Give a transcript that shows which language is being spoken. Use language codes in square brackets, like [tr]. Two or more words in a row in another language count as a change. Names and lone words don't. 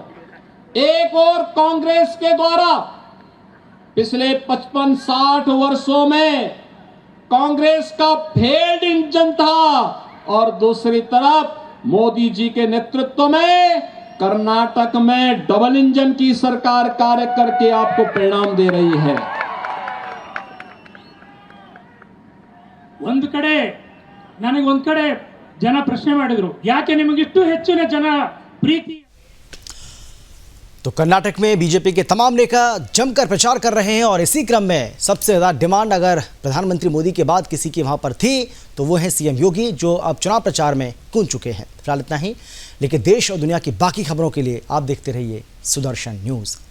[hi] एक और कांग्रेस के द्वारा पिछले 55-60 वर्षों में कांग्रेस का [en] failed engine [hi] था, और दूसरी तरफ मोदी जी के नेतृत्व में कर्नाटक में [en] double engine [hi] की सरकार कार्य करके आपको परिणाम दे रही है। [kn] ಒಂದು ಕಡೆ ನನಗೊಂದು ಕಡೆ ಜನ ಪ್ರಶ್ನೆ ಮಾಡಿದ್ರು, ಯಾಕೆ ನಿಮಗಿಷ್ಟು ಹೆಚ್ಚಿನ ಜನ ಪ್ರೀತಿ। [hi] तो कर्नाटक में बीजेपी के तमाम नेता जमकर प्रचार कर रहे हैं और इसी क्रम में सबसे ज़्यादा डिमांड अगर प्रधानमंत्री मोदी के बाद किसी की वहाँ पर थी तो वो है सीएम योगी, जो अब चुनाव प्रचार में कूद चुके हैं। फिलहाल इतना ही, लेकिन देश और दुनिया की बाकी खबरों के लिए आप देखते रहिए सुदर्शन न्यूज़।